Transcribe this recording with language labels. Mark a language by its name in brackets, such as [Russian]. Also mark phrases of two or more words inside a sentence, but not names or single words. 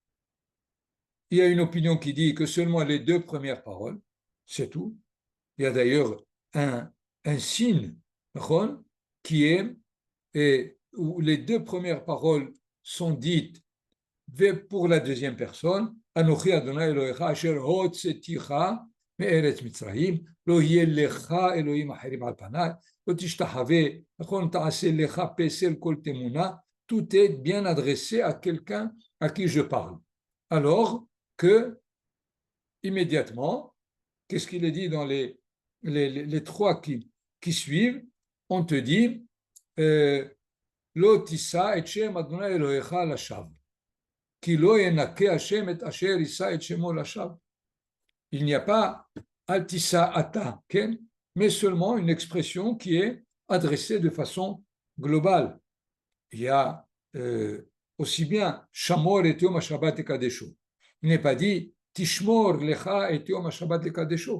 [French] Il y a une opinion qui dit que seulement les 2 premières paroles, c'est tout. Il y a d'ailleurs un signe qui est où les 2 premières paroles sont dites pour la deuxième personne. [Hebrew] אנכי ה' אלהיך אשר הוצאתיך מארץ מצרים לא יהיה לך אלהים אחרים על פני לא תשתחוה תעשה לך פסל כל תמונה. [French] Tout est bien adressé à quelqu'un à qui je parle. Alors que immédiatement, qu'est-ce qu'il est dit dans les 3 qui suivent? On te dit [Hebrew] לא תשא את שם ה' אלהיך לשוא, כי לא ינקה ה' את אשר ישא את שמו לשוא. [French] Il n'y a pas [Hebrew] אל תשא אתה, [French] mais seulement une expression qui est adressée de façon globale. Il y a aussi bien [Hebrew] שמור את יום השבת את קדשו. [French] Il n'est pas dit [Hebrew] תשמור לך את יום השבת את קדשו.